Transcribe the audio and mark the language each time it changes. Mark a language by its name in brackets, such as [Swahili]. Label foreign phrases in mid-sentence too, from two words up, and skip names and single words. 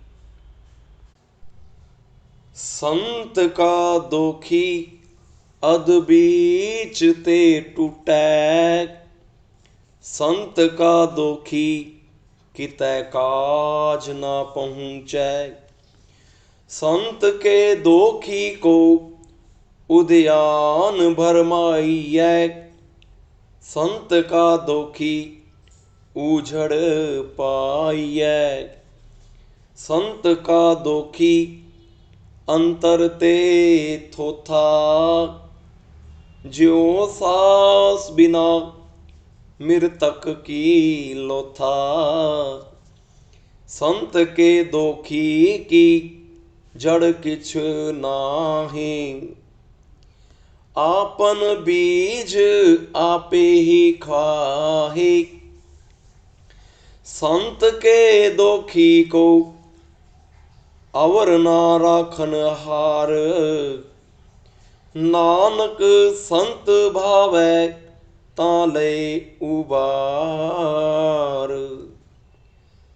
[Punjabi] ਸੰਤ ਕਾ ਦੋਖੀ ਅਦ ਬੀਚ ਤੇ ਟੁਟੈ, ਸੰਤ ਕਾ ਦੋਖੀ ਕਿਤੈ ਕਾਜ ਨਾ ਪਹੁੰਚੈ। [Hindi] संत के दोखी को उद्यान भरमाइयै, संत का दोखी उजड़ पाइयै। संत का दोखी अंतर ते थोथा, ज्यों सास बिना मृतक की लोथा। संत के दोखी की जड़ किछ नाही, आपन बीज आपे ही खाहे। संत के दोखी को अवर ना राखन हार, नानक संत भावै तां ले उबार।